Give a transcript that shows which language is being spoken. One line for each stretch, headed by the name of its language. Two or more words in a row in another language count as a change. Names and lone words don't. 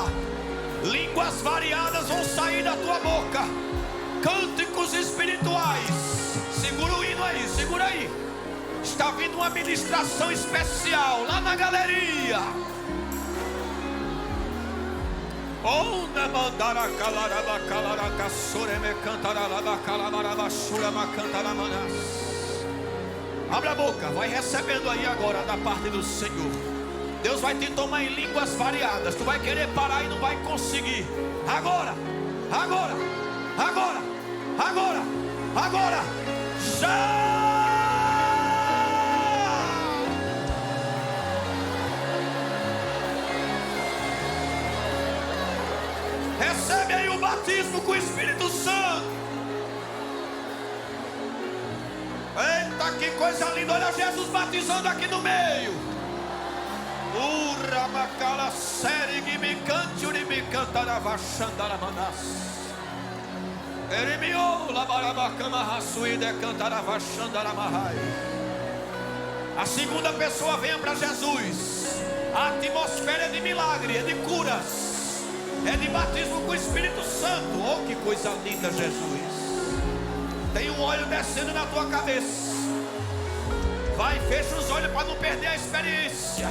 Portuguese: Línguas variadas vão sair da tua boca. Cânticos espirituais. Segura o hino aí, segura aí. Está vindo uma ministração especial lá na galeria. Onda mandara calaraba calaraca soreme cantaraba calamaraba surama cantaramanás. Abra a boca, vai recebendo aí agora da parte do Senhor. Deus vai te tomar em línguas variadas. Tu vai querer parar e não vai conseguir. Agora, agora, agora, agora, agora. Já! Recebe aí o batismo com o Espírito Santo. Eita, que coisa linda. Olha Jesus batizando aqui no meio. Urabacala serigi me cante me cantarava xandaramanás. Erimio labarabacama raçuide cantarava xandaramahai. A segunda pessoa venha para Jesus. A atmosfera é de milagre, é de curas. É de batismo com o Espírito Santo. Oh, que coisa linda, Jesus. Tem um óleo descendo na tua cabeça. Vai, fecha os olhos para não perder a experiência.